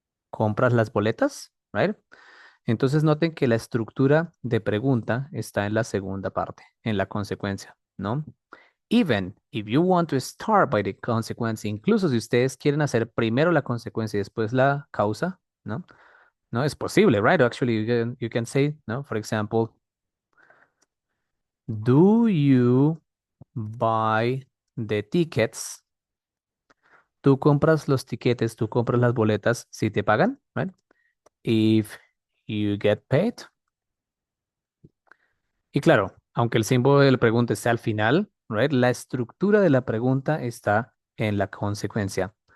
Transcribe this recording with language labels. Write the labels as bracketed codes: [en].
[es] ¿Compras las boletas? Right? Entonces noten que la estructura de pregunta está en la segunda parte, en la consecuencia, ¿no? [en] Even if you want to start by the consequence, [es] incluso si ustedes quieren hacer primero la consecuencia y después la causa, ¿no? No es posible, [en] right? Actually, you can say, ¿no? For example, do you buy the tickets? [es] Tú compras los tiquetes, tú compras las boletas si te pagan, right? [en] If you get paid. [es] Y claro, aunque el símbolo de la pregunta esté al final, right? La estructura de la pregunta está en la consecuencia.